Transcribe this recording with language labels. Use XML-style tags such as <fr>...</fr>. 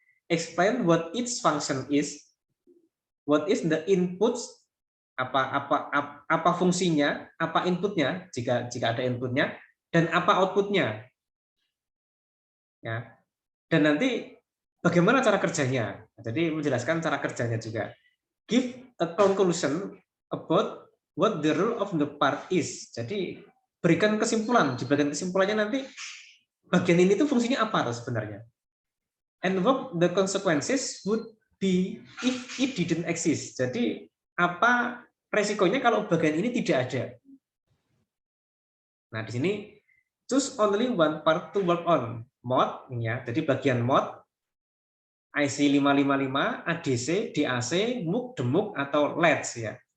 <en>Explain what each function is, what is the inputs,</en> <id>apa fungsinya, apa inputnya jika ada inputnya, dan apa outputnya. Ya. Dan nanti bagaimana cara kerjanya. Jadi menjelaskan cara kerjanya juga.</id> <en>Give a conclusion about what the role of the part is.</en> <id>Jadi berikan kesimpulan. Di bagian kesimpulannya nanti bagian ini tuh fungsinya apa sebenarnya.</id> <en>And what the consequences would be if it didn't exist.</en> <id>Jadi apa resikonya kalau bagian ini tidak ada. Nah, di sini</id> <en>choose only one part to work on. Mode ya.</en> <id>Jadi bagian mode IC 555, ADC, DAC, MUK, DEMUK atau LEDs ya.</id>